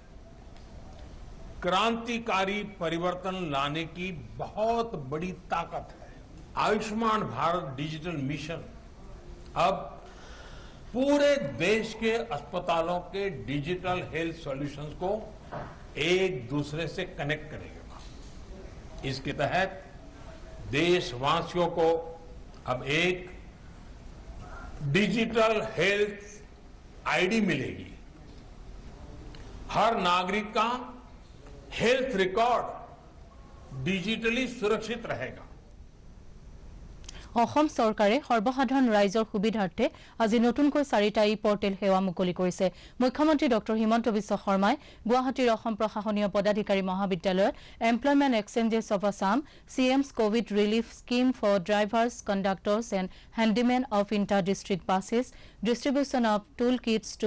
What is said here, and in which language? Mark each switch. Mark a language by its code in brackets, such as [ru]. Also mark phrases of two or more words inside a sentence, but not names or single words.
[hi] क्रांतिकारी परिवर्तन लाने की बहुत बड़ी ताकत है आयुष्मान भारत डिजिटल मिशन अब पूरे देश के अस्पतालों के [en] digital health solutions [hi] को एक दूसरे से कनेक्ट करेगा इसके तहत देशवासियों को अब एक [en] digital health ID [hi] मिलेगी हर नागरिक का [en] health record [hi] डिजिटली सुरक्षित रहेगा [as] অসম চৰকাৰে সৰ্বসাধাৰণ ৰাইজৰ সুবিধাৰ্থে আজি নতুনকৈ 4টা ই-পৰ্টেল সেৱা মুকলি কৰিছে মুখ্যমন্ত্ৰী ডক্টৰ হিমন্ত বিশ্ব শৰ্মাই গুৱাহাটীৰ অসম প্ৰশাসনীয় পদাধিকাৰী মহাবিদ্যালয়ত এমপ্লয়মেণ্ট এক্সচেঞ্জেছ অফ আছাম CM's কোভিড ৰিলিফ স্কিম ফৰ ড্ৰাইভাৰ্ছ কণ্ডাক্টৰ্ছ এণ্ড হেণ্ডিমেন অফ ইণ্টাৰ ডিষ্ট্ৰিক্ট বাছেছ ডিষ্ট্ৰিবিউশ্যন অফ টুল কিটছ টু